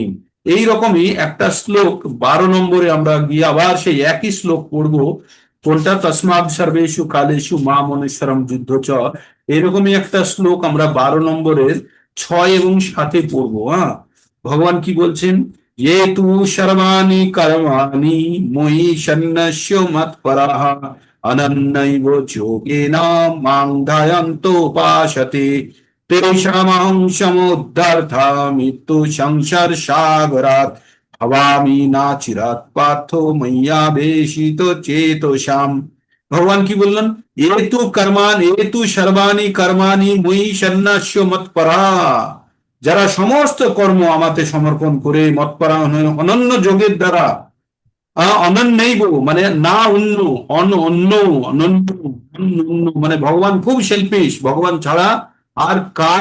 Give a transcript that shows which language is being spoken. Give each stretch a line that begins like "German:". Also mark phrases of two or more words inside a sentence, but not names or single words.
Bangla: এই রকমই একটা শ্লোক 12 নম্বরে আমরা গিয়ে আবার সেই একই শ্লোক পড়বো। কোনটা,
Sanskrit: তস্মাৎ সর্বেষু কালেষু মাম অনুসরম যুদ্ধ চ,
Bangla: এরকমই একটা শ্লোক আমরা 12 নম্বরের 6 এবং 7 পড়বো। হ্যাঁ, ভগবান কি বলছেন,
Sanskrit: ये तु सर्वाणि कर्माणि मयि सन्न्यस्य मत्पराः अनन्यैव योगेन मां ध्यायन्तोपासते तेषामहं समुद्धर्ता मृत्यु संसार सागरात् भवामि नाचिरात् पार्थो मय्यावेशितो चेतसाम्।
Bangla: ভগবান কি বললেন,
Sanskrit: এতু সর্বাণি কর্মাণি মই সন্ন্যাস্য মৎপরা,
Bangla: যারা সমস্ত কর্ম আমাতে সমর্পণ করে মৎপরা অনন্য যোগের দ্বারা, অনন্যৈব মানে না অন্য, অন্য অনন্য, মানে ভগবান খুব সেলফিশ, ভগবান ছাড়া আর কার